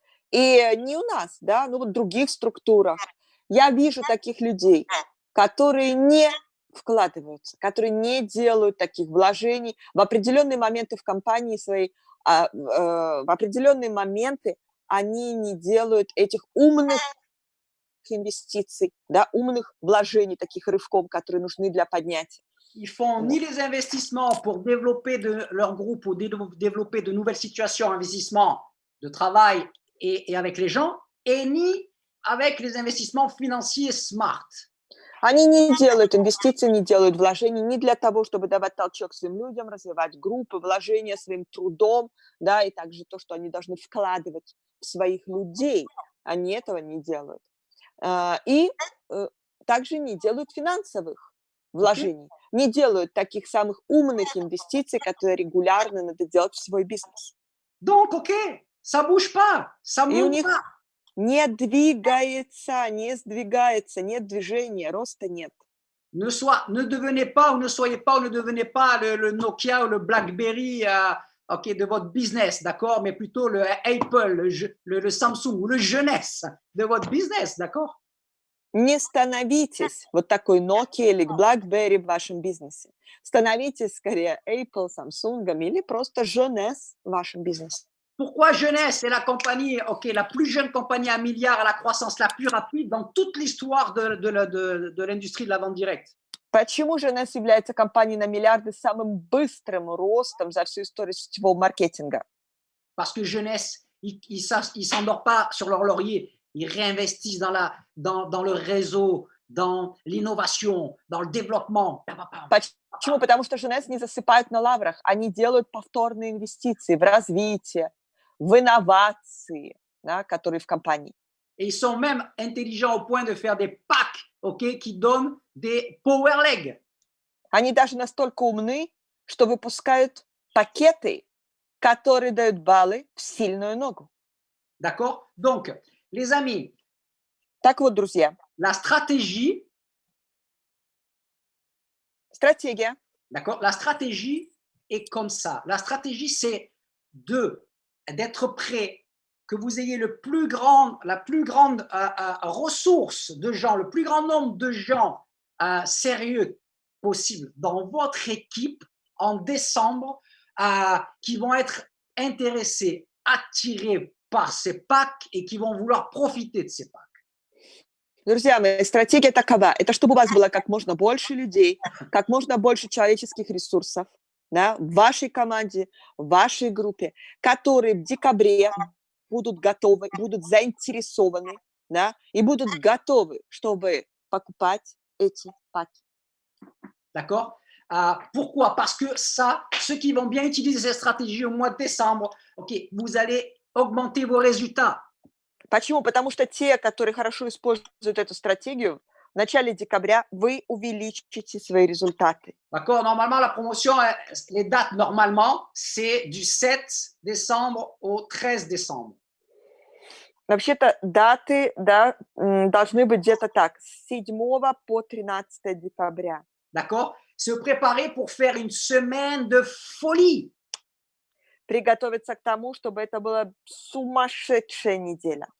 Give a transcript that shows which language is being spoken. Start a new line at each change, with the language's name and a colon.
Russian: И не у нас, да, ну вот в других структурах. Я вижу таких людей, которые не вкладываются, которые не делают таких вложений в определенные моменты в компании своей, в определенные моменты они не делают этих умных инвестиций, да, умных вложений, таких рывков, которые нужны для поднятия.
French: Ils font ni les investissements pour développer leur groupe ou développer de nouvelles situations, investissements de travail et avec les gens, et ni avec les investissements financiers smart.
Russian: Они не делают инвестиций, не делают вложений не для того, чтобы давать толчок своим людям, развивать группы, вложения своим трудом, да, и также то, что они должны вкладывать в своих людей. Они этого не делают. И также не делают финансовых вложений, не делают таких самых умных инвестиций, которые регулярно надо делать в свой бизнес.
French: Donc, ok, ça bouge pas, ça
Russian: И у
French: monte
Russian: них
French: pas.
Russian: не двигается, не сдвигается, нет движения, роста нет.
French: Ne devenez pas ou ne soyez pas ou ne devenez pas le Nokia ou le BlackBerry ok, de votre business, d'accord, mais plutôt le Apple, le Samsung ou le jeunesse de votre business, d'accord?
Russian: Не становитесь вот такой Nokia или BlackBerry в вашем бизнесе. Становитесь скорее Apple, Samsung или просто jeunesse в вашем бизнесе.
French: Pourquoi Jeunesse est la compagnie, ok, la plus jeune compagnie à milliard à la croissance la plus rapide dans toute l'histoire de l'industrie de la vente directe?
Russian: Почему Jeunesse является компанией на миллиарды с самым быстрым ростом за всю историю сетевого маркетинга?
French: Parce que Jeunesse, ils s'endorment pas sur leur laurier, ils réinvestissent dans le réseau, dans l'innovation, dans le développement.
Russian: Почему? Потому что Jeunesse не засыпают на лаврах, они делают повторные инвестиции в развитие, в инновации, да, которые в компании.
French: Et ils sont même intelligents au point de faire des packs, ok, qui donnent des power legs.
Russian: Они даже настолько умны, что выпускают пакеты, которые дают баллы в сильную ногу.
French: D'accord? Donc, les amis,
Russian: так вот, друзья,
French: la stratégie,
Russian: стратегия,
French: d'accord? La stratégie est comme ça. La stratégie, c'est d'être prêt, que vous ayez la plus grande ressource de gens, le plus grand nombre de gens sérieux possible dans votre équipe en décembre qui vont être intéressés, attirés par ces packs et qui vont vouloir profiter de ces packs.
Russian: Друзья мои, стратегия такова. Это чтобы у вас было как можно больше людей, как можно больше человеческих ресурсов, да, в вашей команде, в вашей группе, которые в декабре будут готовы, будут заинтересованы, да, и будут готовы, чтобы покупать эти паки.
French: D'accord? Pourquoi? Parce que ça, ceux qui vont bien utiliser cette stratégie au mois de décembre, ok, vous allez augmenter vos résultats.
Russian: Почему? Потому что те, которые хорошо используют эту стратегию, в начале декабря вы увеличите свои результаты.
French: D'accord? Normalement, la promotion, les dates, normalement, c'est du 7 décembre au 13 décembre.
Russian: Вообще-то даты, да, должны быть где-то так, с 7 по 13 декабря.
French: D'accord? Se préparer pour faire une semaine de folie.
Russian: Приготовиться к тому, чтобы это была сумасшедшая неделя.